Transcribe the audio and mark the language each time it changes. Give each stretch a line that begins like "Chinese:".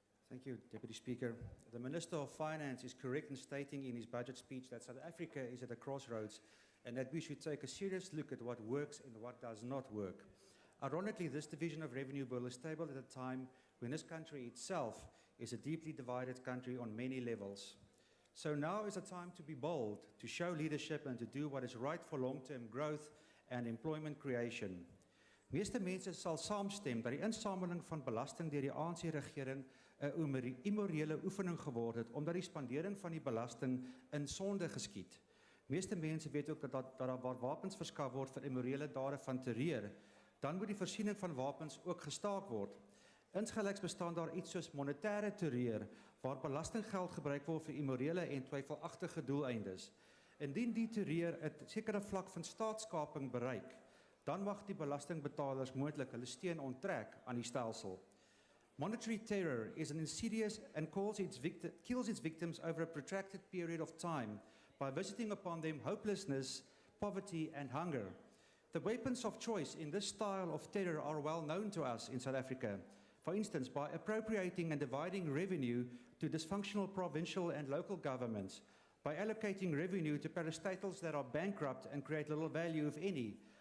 English: Thank you, Deputy Speaker. The Minister of Finance is correct in stating in his budget speech that South Africa is at a crossroads and that we should take a serious look at what works and what does not work. Ironically, this division of revenue bill is tabled at a time when this country itself is a deeply divided country on many levels. So now is the time to be bold, to show leadership and to do what is right for long-term growth and employment creation.
Afrikaans: Meeste mense sal saamstem dat die insameling van belasting deur die ANC-regering 'n immorele oefening geword het omdat die spandering van die belasting in sonde geskied. Meeste mense weet ook dat daar waar wapens verskaf word vir immorele dade van terreur, dan moet die voorsiening van wapens ook gestaak word. Insgelyks bestaan daar iets soos monetêre terreur waar belastinggeld gebruik word vir immorele en twyfelagtige doeleindes. Indien die terreur 'n sekere vlak van staatskaping bereik, dan mag die belastingbetalers moontlik hulle steun onttrek aan die stelsel.
English: Monetary terror is an insidious and kills its victims over a protracted period of time by visiting upon them hopelessness, poverty and hunger. The weapons of choice in this style of terror are well known to us in South Africa. For instance, by appropriating and dividing revenue to dysfunctional provincial and local governments, by allocating revenue to parastatals that are bankrupt and create little value, if any,